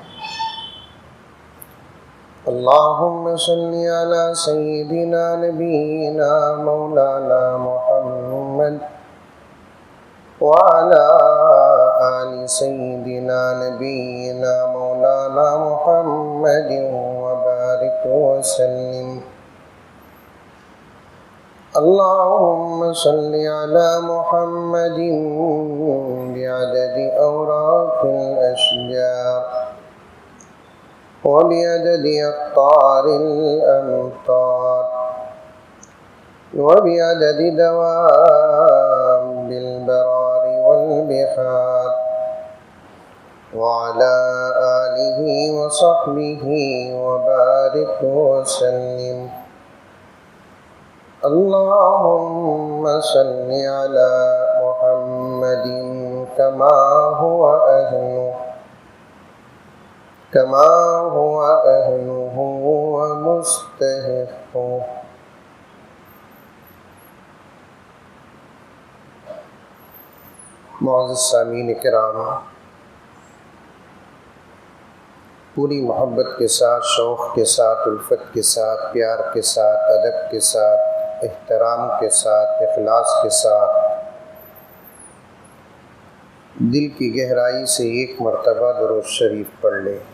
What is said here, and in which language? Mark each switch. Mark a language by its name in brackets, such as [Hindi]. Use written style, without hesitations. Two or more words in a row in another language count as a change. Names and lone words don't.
[Arabic] اللهم صل على سيدنا نبينا مولانا محمد وعلى آل سيدنا نبينا مولانا محمد وبارك وسلم. اللهم صل على محمد بعدد أوراق الأشجار وبعدد أقطار الأمطار وبعدد دواب البر والبحار وعلى آله وصحبه وبارك وسلم. اللهم صل على محمد كما هو أهله ومستحقه. [Hindi] मुअज़्ज़ज़ सामीन किराम, पूरी मोहब्बत के साथ, शौक़ के साथ, उल्फत के साथ, प्यार के साथ, अदब के साथ, एहतराम के साथ, इखलास के साथ दिल की गहराई से एक मरतबा दुरूद शरीफ पढ़ ले।